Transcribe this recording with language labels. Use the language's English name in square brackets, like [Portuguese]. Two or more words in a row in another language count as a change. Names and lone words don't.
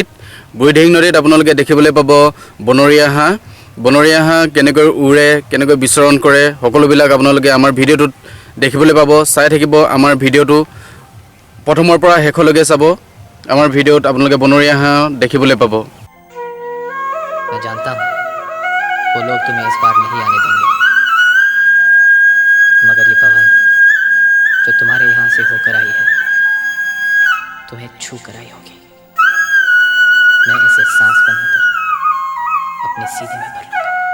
[Assamese] বুঢ়ীদিহিং নদীত আপোনালোকে দেখিবলৈ পাব বনৰীয়া হাঁহ কেনেকৈ উৰে, কেনেকৈ বিচৰণ কৰে, সকলোবিলাক আপোনালোকে আমাৰ ভিডিঅ'টোত দেখিবলৈ পাব। চাই থাকিব আমাৰ ভিডিঅ'টো প্ৰথমৰ পৰা শেষলৈকে চাব। আমাৰ ভিডিঅ'ত আপোনালোকে বনৰীয়া হাঁহ দেখিবলৈ পাব। [Hindi] मैं जानता हूँ वो लोग तुम्हें इस बार नहीं आने देंगे, मगर ये पवन जो तुम्हारे यहाँ से होकर आई है तुम्हें छू कर आई होगी। मैं इसे सांस बनाकर अपने सीने में भर लूंगा।